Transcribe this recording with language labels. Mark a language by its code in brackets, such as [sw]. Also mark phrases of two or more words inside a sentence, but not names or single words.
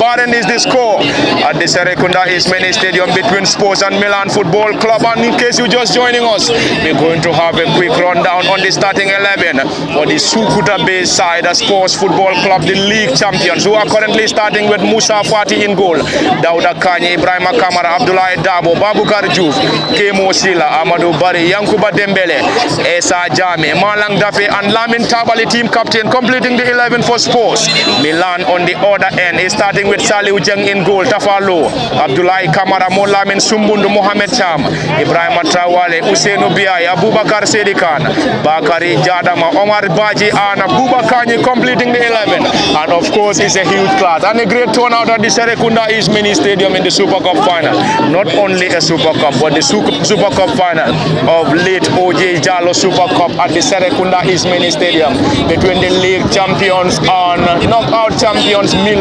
[en] Barren is the score at the Serekunda East Mini Stadium between Spurs and Milan Football Club. And in case you're just joining us, we're going to have a quick rundown on the starting 11 for the Sukuta Bay side, Spurs Football Club, the league champions, who are currently starting with Musa Fati in goal, Dauda Kanye, Ibrahim Kamara, Abdullah Dabo, Babukar Juf, Kemo Sila, Amadou Bari, Yankuba Dembele, Esa Jame, Malang Dafe, and Lamin Tabali, team captain, completing the 11 for Spurs. Milan on the other end is starting with Saliu Jeng in goal, Tafalo, Abdullah Kamara, Molamin Sumbundu, Mohamed Cham, Ibrahim Traore, Usainu Biai, Abubakar Sedikan, Bakari Jadama, Omar Baji, and Abubakar completing the 11. And of course, it's a huge class and a great turnout at the Serekunda East Mini Stadium in the Super Cup final. Not only a Super Cup, but the Super Cup final of late OJ Jalo Super Cup at the Serekunda East Mini Stadium between the league champions and knockout champions Milan Football Club.